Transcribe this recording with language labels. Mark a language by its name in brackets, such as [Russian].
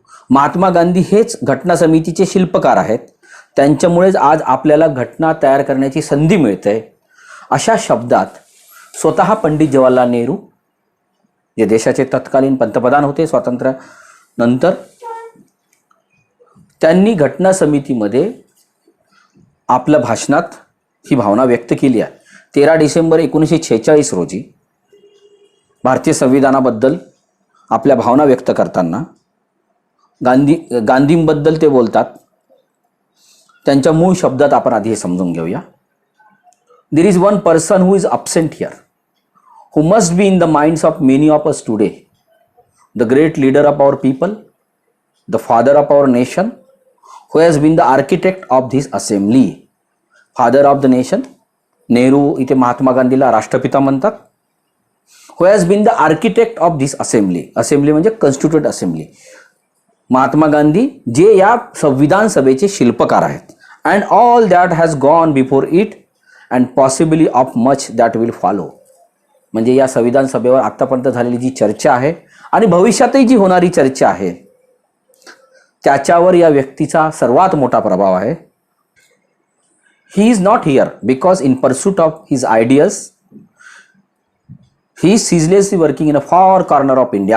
[Marathi] महात्मा गांधी हेच घटना समितीचे शिल्पकार आहेत. त्यांच्यामुळेच आज आपल्याला घटना तयार करण्याची संधी मिळते अशा शब्दात स्वतः पंडित जवाहरलाल नेहरू जे देशाचे तत्कालीन पंतप्रधान होते स्वातंत्र्यानंतर, त्यांनी घटना समितीमध्ये आपल्या भाषणात ही भावना व्यक्त केली आहे. 13 डिसेंबर 1946 रोजी भारतीय संविधानाबद्दल आपल्या भावना व्यक्त करताना गांधींबद्दल ते बोलतात. त्यांच्या मूळ शब्दात आपण आधी हे समजून घेऊया. [English] There is one person who is absent here, who must be in the minds of many of us today, the great leader of our people, the father of our nation, who has been the architect of this assembly. Father of the nation, [Marathi] Nehru इथे महात्मा गांधीला राष्ट्रपिता म्हणतात. [English] who has been the architect of this assembly. [Marathi] assembly म्हणजे constituent assembly. Mahatma Gandhi जे या संविधान सभेचे शिल्पकार आहेत. [English] and all that has gone before it and possibly of much that will follow. [Marathi] म्हणजे या संविधान सभेवर आतापर्यंत झालेली जी चर्चा आहे आणि भविष्यातही जी होणारी चर्चा आहे त्याच्यावर या व्यक्तीचा सर्वात मोठा प्रभाव आहे. [English] He is not here because in pursuit of his ideas he is ceaselessly working in a far corner of India.